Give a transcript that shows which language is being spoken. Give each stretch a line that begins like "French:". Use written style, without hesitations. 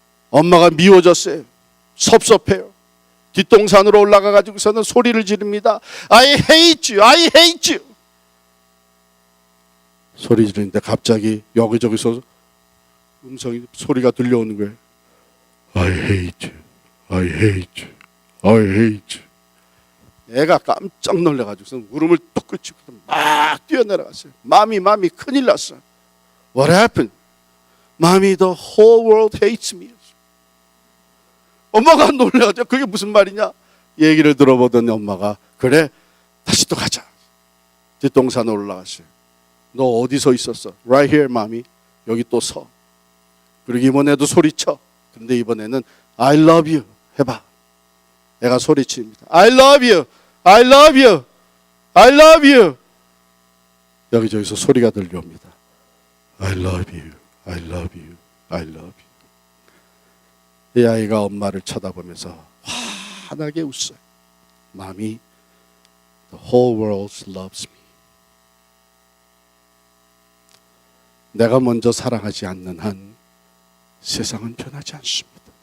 Korean: 엄마가 미워졌어요. 섭섭해요. 뒷동산으로 올라가가지고서는 소리를 지릅니다.
English: I hate you, I hate you.
Korean: 소리 지르는데 갑자기 여기저기서 소리가 들려오는 거예요.
English: I hate you, I hate you, I hate you.
Korean: 애가 깜짝 놀라가지고서 울음을 뚝 그치고 막 뛰어내려갔어요. 마미 큰일 났어.
English: What happened? Mommy, the whole world hates me.
Korean: 엄마가 놀라가지고 그게 무슨 말이냐? 얘기를 들어보더니 엄마가 그래 다시 또 가자. 뒷동산에 올라갔어요. 너 어디 서 있었어?
English: Right here, mommy.
Korean: 여기 또 서. 그리고 이번에도 소리쳐. 근데 이번에는
English: I love you
Korean: 해봐. 애가 소리칩니다.
English: I love you, I love you, I love you.
Korean: 여기저기서 소리가 들려옵니다.
English: I love you, I love you, I love you.
Korean: 이 아이가 엄마를 쳐다보면서 환하게 웃어요.
English: Mommy, the whole world loves me.
Korean: 내가 먼저 사랑하지 않는 한 세상은 변하지 않습니다.